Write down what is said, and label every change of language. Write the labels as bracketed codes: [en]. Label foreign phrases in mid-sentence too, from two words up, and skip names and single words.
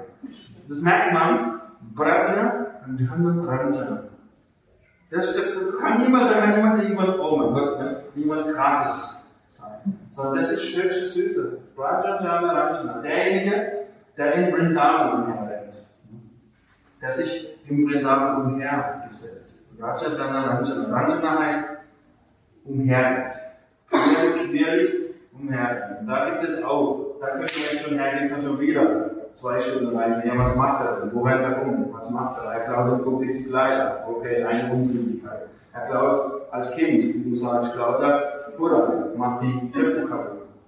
[de] Das merkt man, Brajajana Ranjana. Da kann niemand sich irgendwas irgendwas Krasses sagen. Sondern das ist wirklich Süße. Brajajana Ranjana. Derjenige, der in Vrindavan umherrennt. Der sich im Vrindavan umhergesellt. Brajajana Ranjana. Ranjana heißt umherrennt. Querlich umhergehen. Da gibt es jetzt auch, da können wir jetzt schon hergehen, kann schon wieder 2 Stunden rein. Ja, was macht er denn? Wo rennt er um? Was macht er? Er klaut und guckt sich die Kleider. Okay, eine Unzügigkeit. Er klaut als Kind, wie du sagst, klaut er oder macht die Töpfe kaputt.